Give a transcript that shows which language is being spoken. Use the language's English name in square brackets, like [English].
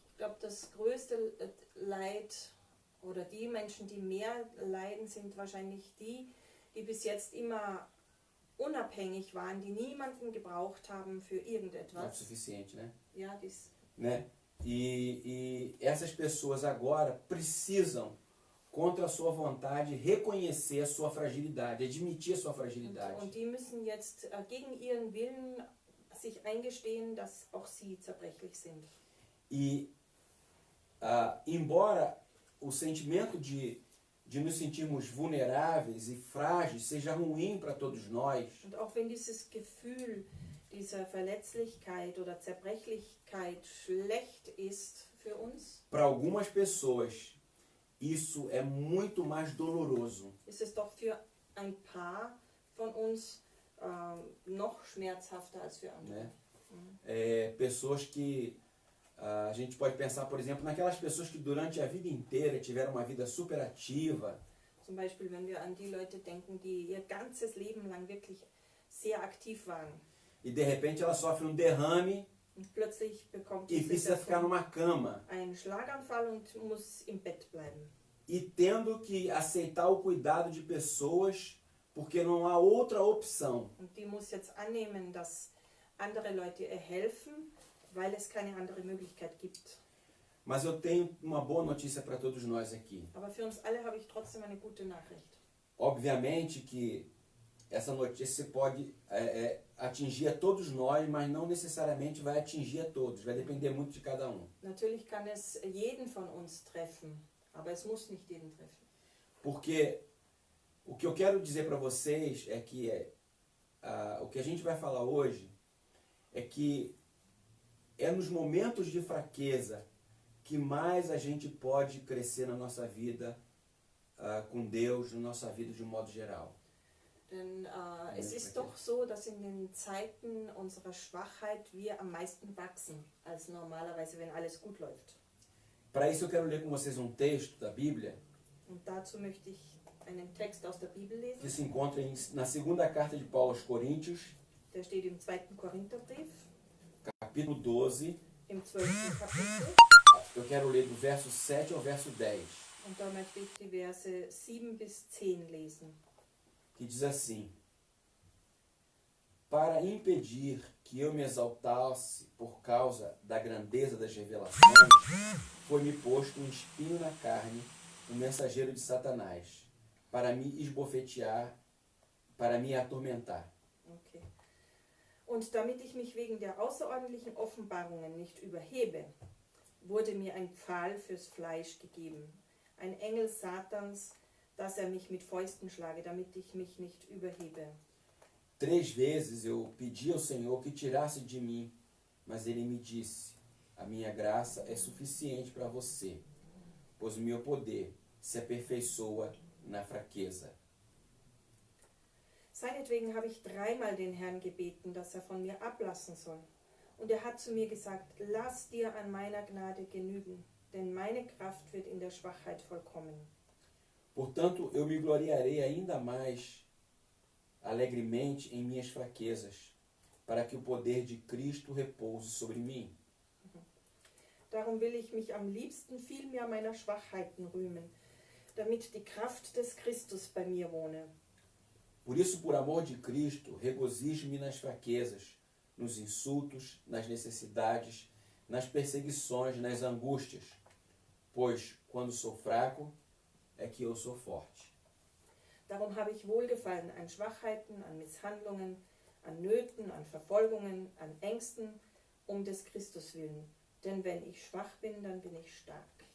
[German] Ich glaube, das größte Leid oder die Menschen, die mehr leiden, sind wahrscheinlich die bis jetzt immer unabhängig waren, die niemanden gebraucht haben für irgendetwas. [Portuguese] Autossuficiente, né? [German] Ja, [Portuguese] Né? E essas pessoas agora precisam, contra a sua vontade, reconhecer a sua fragilidade, admitir a sua fragilidade. [German] Und die müssen jetzt gegen ihren Willen sich eingestehen, dass auch sie zerbrechlich sind. [Portuguese] E embora o sentimento de nos sentirmos vulneráveis e frágeis seja ruim para todos nós, [German] Und auch wenn dieses Gefühl dieser Verletzlichkeit oder Zerbrechlichkeit schlecht ist für uns, [Portuguese] para algumas pessoas isso é muito mais doloroso. [German] ist es doch für ein paar von uns noch schmerzhafter als für andere. [Portuguese] Né? Pessoas que a gente pode pensar, por exemplo, naquelas pessoas que durante a vida inteira tiveram uma vida super ativa. [German] Zum Beispiel, wenn wir an die Leute denken, die ihr ganzes Leben lang wirklich sehr aktiv waren. [Portuguese] E de repente ela sofre um derrame [German] Und plötzlich bekommt [Portuguese] e precisa ficar numa cama. [German] einen Schlaganfall und muss im Bett bleiben. [Portuguese] E tendo que aceitar o cuidado de pessoas porque não há outra opção. [German] Und die muss jetzt annehmen, dass andere Leute ihr helfen, weil es keine andere Möglichkeit gibt. [Portuguese] Mas eu tenho uma boa notícia para todos nós aqui. [German] Aber für uns alle habe ich trotzdem eine gute Nachricht. [Portuguese] Obviamente que essa notícia pode atingir a todos nós, mas não necessariamente vai atingir a todos. Vai depender muito de cada um. [German] Natürlich kann es jeden von uns treffen, aber es muss nicht jeden treffen. [Portuguese] Porque o que eu quero dizer para vocês é que o que a gente vai falar hoje é que é nos momentos de fraqueza que mais a gente pode crescer na nossa vida com Deus, na nossa vida de um modo geral. [German] Denn es ist doch so, dass in den Zeiten unserer Schwachheit wir am meisten wachsen, als normalerweise, wenn alles gut läuft. [Portuguese] Para isso eu quero ler com vocês um texto da Bíblia [German] Und dazu möchte ich einen Text aus der Bibel lesen. [Portuguese] que se encontra na segunda carta de Paulo aos Coríntios, [German] Der steht im 2. Korintherbrief, [Portuguese] capítulo 12. [German] im 12. Kapitel. [Portuguese] Eu quero ler do verso 7 ao verso 10, [German] Und da möchte ich die Verse 7 bis 10 lesen. [Portuguese] que diz assim: Para impedir que eu me exaltasse por causa da grandeza das revelações, foi-me posto um espinho na carne, um mensageiro de Satanás, para me esbofetear, para me atormentar. Okay. [German] Und damit ich mich wegen der außerordentlichen Offenbarungen nicht überhebe, wurde mir ein Pfahl fürs Fleisch gegeben, ein Engel Satans, dass er mich mit Fäusten schlage, damit ich mich nicht überhebe. [Portuguese] 3 vezes eu pedi ao Senhor que tirasse de mim, mas Ele me disse, a minha graça é suficiente para você, pois o meu poder se aperfeiçoa na fraqueza. [German] Seinetwegen habe ich 3-mal den Herrn gebeten, dass er von mir ablassen soll. Und er hat zu mir gesagt, lass dir an meiner Gnade genügen, denn meine Kraft wird in der Schwachheit vollkommen. [Portuguese] Portanto, eu me gloriarei ainda mais alegremente em minhas fraquezas, para que o poder de Cristo repouse sobre mim. [German] Darum will ich mich am liebsten viel mehr meiner Schwachheiten rühmen, damit die Kraft des Christus bei mir wohne. [Portuguese] Por isso, por amor de Cristo, regozijo-me nas fraquezas, nos insultos, nas necessidades, nas perseguições, nas angústias, pois quando sou fraco é que eu sou forte. [German] Darum habe ich Wohlgefallen an Schwachheiten, an Misshandlungen, an Nöten, an Verfolgungen, an Ängsten, um des Christus willen. Denn wenn ich schwach bin, dann bin ich stark.